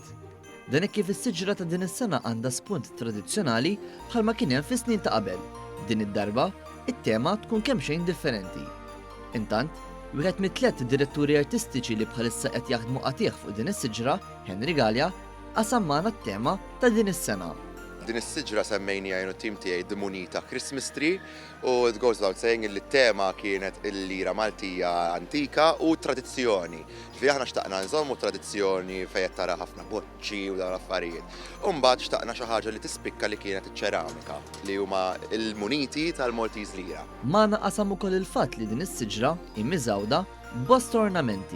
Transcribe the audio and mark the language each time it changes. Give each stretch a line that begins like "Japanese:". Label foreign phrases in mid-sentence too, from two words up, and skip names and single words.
Maltese: Dan hekk kif is-siġra ta' din is-sena għandha spunt tradizzjonali bħalma kien hemm fis-snin ta' qabel. Din id-darba, it-tema tkun kemm xejn differenti. Intant, wieħed mit-tliet diretturi artistiċi li bħalissa qed jaħdmu qatih fuq din is-siġra, Henry Gallia, qasam magħna t-tema ta' din is-sena. Din is-siġra semmejnija jenu tim tiegħi The Munita Christmas Tree u
English: it goes without saying
Maltese: li t-tema kienet il-lira Maltija antika u tradizzjoni. Fi aħna xtaqna nżommu tradizzjoni fejn tara ħafna boċċi u dawn l-affarijiet. U mbagħad xtaqna xi ħaġa li tispikka li kienet iċ-ċeramika li huma il-muniti tal-Maltese lira. Magħna qasam ukoll il-fatt li din is-siġra immiżawda b'bost ornamenti.